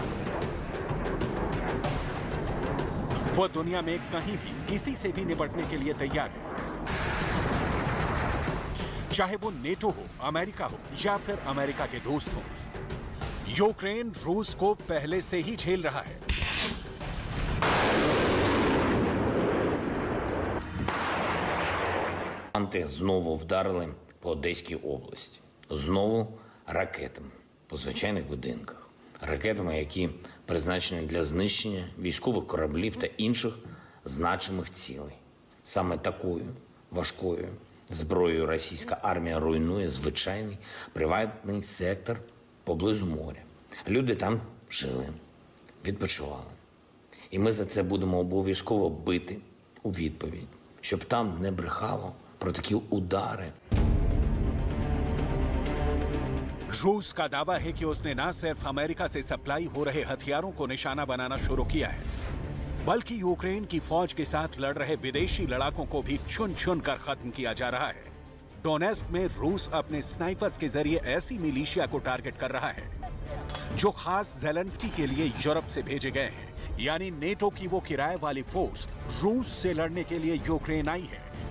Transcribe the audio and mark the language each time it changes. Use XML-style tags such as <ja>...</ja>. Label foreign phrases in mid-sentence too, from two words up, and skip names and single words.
<hi>वो दुनिया में कहीं भी किसी से भी निपटने के लिए तैयार है, चाहे वो नेटो हो, अमेरिका हो या फिर अमेरिका के दोस्त हो। यूक्रेन रूस को पहले से ही झेल रहा है।</hi> <uk>Анти знову вдарили по Одеській області. Знову ракетами по звичайних будинках. Ракетами, які призначені для знищення військових кораблів та інших значимих цілей. Саме такою важкою зброєю російська армія руйнує звичайний приватний сектор поблизу моря. Люди там жили, відпочивали. І ми за це будемо обов'язково бити у відповідь, щоб там не брехало про такі удари.</uk> <hi>रूस का दावा है कि उसने न सिर्फ अमेरिका से सप्लाई हो रहे हथियारों को निशाना बनाना शुरू किया है, बल्कि यूक्रेन की फौज के साथ लड़ रहे विदेशी लड़ाकों को भी चुन चुन कर खत्म किया जा रहा है। डोनेस्क में रूस अपने स्नाइपर्स के जरिए ऐसी मिलिशिया को टारगेट कर रहा है जो खास जेलेंस्की के लिए यूरोप से भेजे गए हैं, यानी नेटो की वो किराए वाली फोर्स रूस से लड़ने के लिए यूक्रेन आई है।</hi>